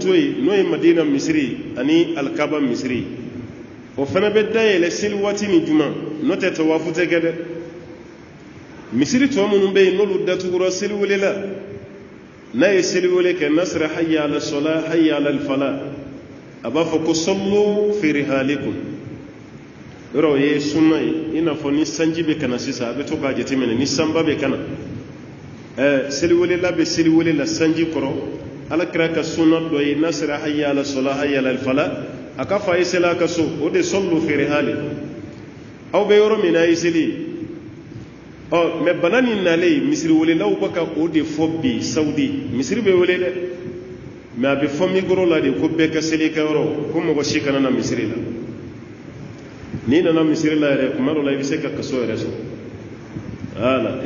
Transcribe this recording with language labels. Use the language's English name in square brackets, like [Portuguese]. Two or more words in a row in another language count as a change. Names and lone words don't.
[Bambara] to yen n'o ye Madina misiri ani alikaba misiri o fana bɛ dayɛlɛ seli waati ni juma n'o tɛ tawafu tɛ kɛ dɛ misiri tɔ minnu bɛ yen n'olu datugura seli wele la n'a ye seli wele kɛ n'a sera [Arabic] hayya ala sola hayya ala fala [Bambara] a b'a fɔ ko [Arabic] sallu fi rihalikum [Bambara] yɔrɔ o ye sunna ye i n'a fɔ ni sanji bɛ kana sisan a bɛ to k'a jateminɛ ni sanba bɛ kana seli wele la bɛ seli wele la sanji kɔrɔ ala kira ka sunna dɔ ye n'a sera [Arabic] hayya ala sola hayya ala fala [Bambara] a ka fɔ a ye seli a ka so o de [Arabic] sallu fi rihalikum [Bambara] aw bɛ yɔrɔ min na a ye seli mais bana nin nalen misiri welelaw bɛ ka o de fɔ bi Saudi misiri bɛ wele dɛ mais a bɛ fɔ micro la de ko bɛɛ ka seli kɛyɔrɔ ko mɔgɔ si kana na misiri la n'i nana misiri la yɛrɛ kuma dɔ la i bɛ se ka kaso yɛrɛ sɔrɔ voilà e